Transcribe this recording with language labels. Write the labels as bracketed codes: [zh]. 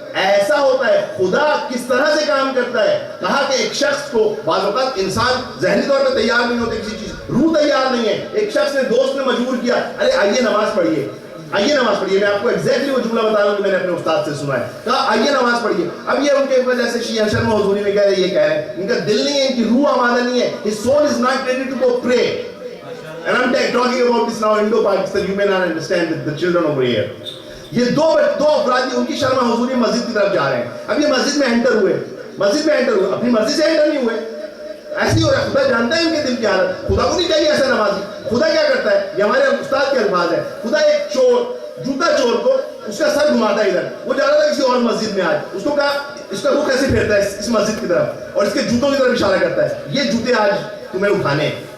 [ur] ایسا ہوتا ہے, خدا کس طرح سے کام کرتا ہے. کہا کہ ایک شخص کو, بعض اوقات انسان ذہنی طور پہ تیار نہیں ہوتے کسی چیز, روح تیار نہیں ہے. ایک شخص نے دوست نے مجبور کیا, ارے آئیے نماز پڑھیے, آئیے نماز پڑھیے. میں آپ کو ایگزیکٹلی وہ جملہ بتا رہا ہوں کہ میں نے اپنے استاد سے سنا ہے. کہا آئیے نماز پڑھیے. اب یہ ان کے وجہ سے شیعہ شرم حضوری میں کہہ رہے, یہ کہہ رہے ہیں ان کا دل نہیں ہے, ان کی روح آمادہ نہیں ہے. [en] His soul is not ready to go pray. And I'm talking about this now Indo-Pakistan. You may not understand the children over here. [ur] یہ دو افراد ان کی شرم حضوری مسجد کی طرف جا رہے ہیں. اب یہ مسجد میں انٹر ہوئے, اپنی مرضی سے انٹر نہیں ہوئے. ایسی ہو رہا ہے, خدا جانتا ہے ان کے دل کی حالت. خدا کو نہیں چاہیے ایسا نمازی. خدا کیا کرتا ہے, یہ ہمارے استاد کے الفاظ ہیں. خدا ایک چور, جوتا چور کو اس کا سر گھماتا ہے ادھر, وہ جا رہا تھا کسی اور مسجد میں, آج اس کو کہا اس کا رخ ایسے پھیرتا ہے اس مسجد کی طرف اور اس کے جوتوں کی طرف اشارہ کرتا ہے, یہ جوتے آج تمہیں اٹھانے.